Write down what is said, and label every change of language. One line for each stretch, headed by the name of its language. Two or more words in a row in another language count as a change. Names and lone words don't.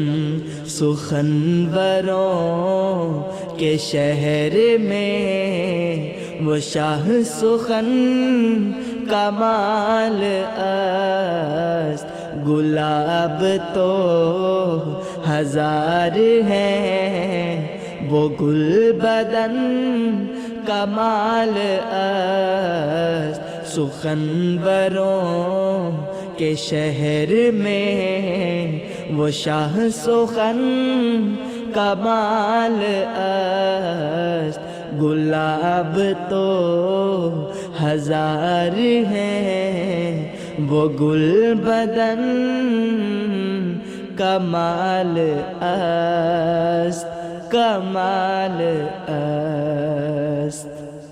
Urdu: سخنوروں کے شہر میں وہ شاہ سخن
Persian: کمال است،
Urdu: گلاب تو ہزار ہیں وہ گل بدن
Persian: کمال است،
Urdu: سخنوروں کے شہر میں وہ شاہ سخن
Persian: کمال است،
Urdu: گلاب تو ہزار ہیں وہ گل بدن
Persian: کمال است، کمال است۔